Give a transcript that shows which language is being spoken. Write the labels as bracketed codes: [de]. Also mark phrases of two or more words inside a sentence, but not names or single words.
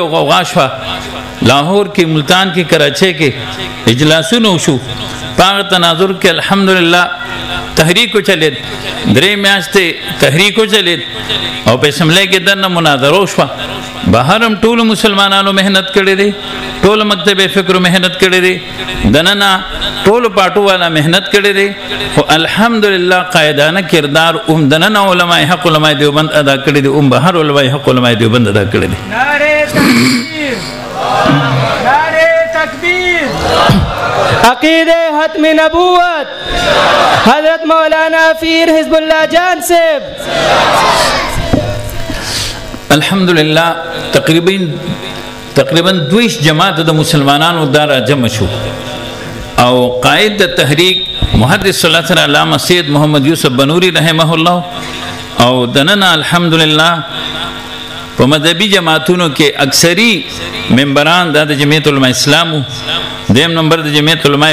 [ps] غوغا شوه لاهور کې ملتان کې کراچۍ کې اجلاسونه وشو په هغه تناظر کې الحمدلله تحریک وچلېد 3 میاشتې تحریک وچلېد او په اسمبلی کې دننه مناظره وشوه بهر هم ټولو مسلمانانو محنت کړی دی ټول مکتب فکر محنت کړی دی دننه ټول پاټو والا محنت کړی دی خو الحمدلله قائدانه کردار دننه علماء حق علماء دیوبند ادا کړی دی بهر علماء حق علماء دیوبند ادا کړی دی [ur] نعرہ تکبیر نعرہ تکبیر عقید ختم نبوت حضرت مولانا فیر حزب اللہ جان صاحب [ps] الحمدلله تقریبا 20 جماعت د مسلمانانو دارا جمع شو او قائد د تحریک محدث [ar] صلی الله علیه [ps] علامه سید محمد یوسف بنوری [ar] رحمه الله [ps] او دننه الحمدلله په مذهبي جماعتونو کې اکثری ممبران د جمعیت علماء اسلام دیم نمبر د جمعیت علماء